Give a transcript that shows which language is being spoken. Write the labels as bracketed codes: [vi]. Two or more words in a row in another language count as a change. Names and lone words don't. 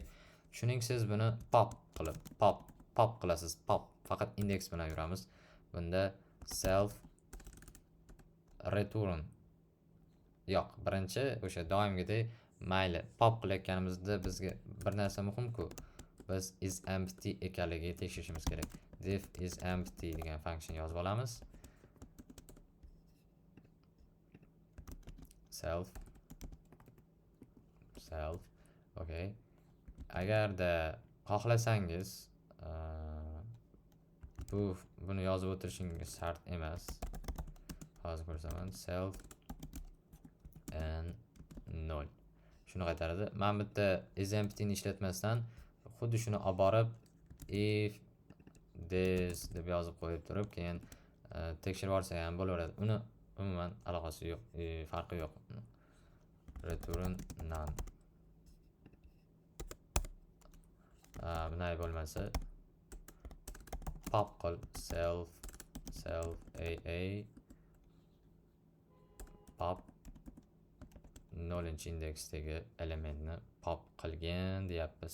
[uz] Shuning siz buni pop qilasiz. Faqat indeks bilan yuramiz. Bunda [en] self return [uz] yo'q, birinchi o'sha doimgidek mayli pop qilayotganimizda bizga bir narsa muhim-ku. Biz [en] is empty [uz] ekanligiga tekshirishimiz kerak. [en] Def is empty [uz] degan function yozib olamiz. Self. Okay. Agarda xohlasangiz buni yozib o'tirishingiz shart emas. Hozir ko'rsaman. [en] Self and 0. [uz] Shuni qaytaradi. Men bitta [en] is empty [uz] ni ishlatmasdan xuddi shuni olib borib [en] if this [uz] deb yozib qo'yib turib, keyin tekshirib olsa ham bo'laveradi. Uni umuman aloqasi yo'q, farqi yo'q. [en] Return none. [uz] Bunday bo'lmasa pop qil [en] self pop [uz] 0-indeksdagi elementni pop qilgan deyapmiz.